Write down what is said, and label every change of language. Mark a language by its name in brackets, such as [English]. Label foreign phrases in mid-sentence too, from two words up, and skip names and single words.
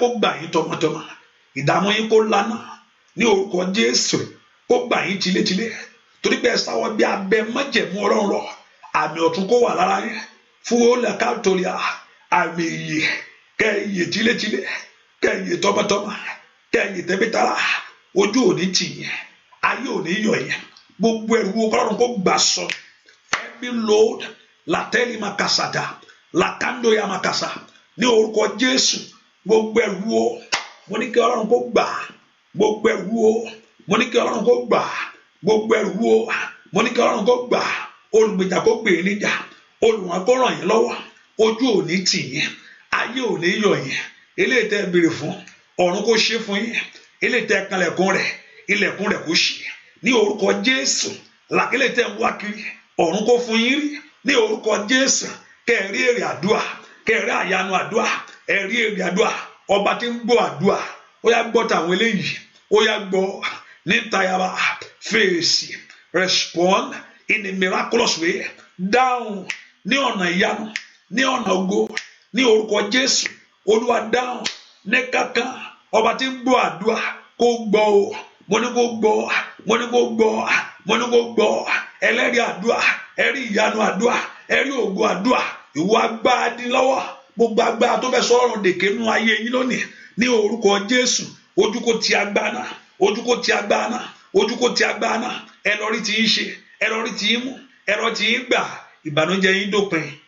[Yoruba] gbà yín tọmọtọmọ ìdààmú yín kó lánà ní orúkọ Jésù kó gbà yín tilétilé torí pé ẹ sáwọ́ bí abẹ májẹ̀mú Ọlọ́run lọ àmì ọ̀tun kó wà lára yín fún olè káàtólíà àmì ìyè kẹ́yìí tilétilé kẹ́yìí tọmọtọmọ kẹ́yìí tẹ́bítàrà ojú òní tì yẹn ayé ò ní yọ̀ yẹn gbogbo ẹrù wo kọ́lọ́run kó gbà sọ [English] every load latẹ́lì makasada lakando ya makasa [Yoruba] ní orúkọ Jésù gbogbo ẹrù wo mo ní kí Ọlọ́run kó gbà gbogbo ẹrù wo mo ní kí Ọlọ́run kó gbà gbogbo ẹrù wo mo ní kí Ọlọ́run kó gbà olùgbèjà kó gbè níjà olùwọ̀n kó ràn yín lọ́wọ́ ojú ò ní tì yín ayé ò ní yọ̀ yín eléyìí tẹ́ béèrè fún ọ̀run kó ṣe fún yín eléyìí tẹ́ kanlẹ̀kùn rẹ̀ ilẹ̀kùn rẹ̀ kó ṣí ní orúkọ Jésù làkílẹ̀ tẹ́ ń wá kiri ọ̀run kó fún yín rí ní orúkọ Jésù kẹ́ẹ̀rí èrè àdúà kẹ́ẹ̀rí àyanu àdúà ẹ̀rí èrè àdúà ọba tí ń gbọ́ àdúà ó yá gbọ́ tàwọn eléyìí ó yá gbọ́ ní tayaba fèsì [English] respond in a miraculous way [Yoruba] dáhùn ní ọ̀nà ìyanu ní ọ̀nà ògo ní orúkọ Jésù Olúwa dáhùn ní kankan ọba tí ń gbọ́ àdúà kó gbọ́ o mo ní kó gbọ́ mo ní kó gbọ́ mo ní kó gbọ́ ẹlẹ́rìí àdúà ẹ̀rí ìyanu àdúà ẹ̀rí ògo àdúà ìwọ agbára dín lọ́wọ́ gbogbo agbára tó fẹ́ sọ̀rọ̀ dèké nú ayé yín lónìí ní orúkọ Jésù ojú kò ti agbára náà ojú kò ti agbára náà ojú kò ti agbára náà ẹ lọ rí ti yín ṣe ẹ lọ rí ti yín mú ẹ lọ ti yín gbà ìbànújẹ́ yín dópin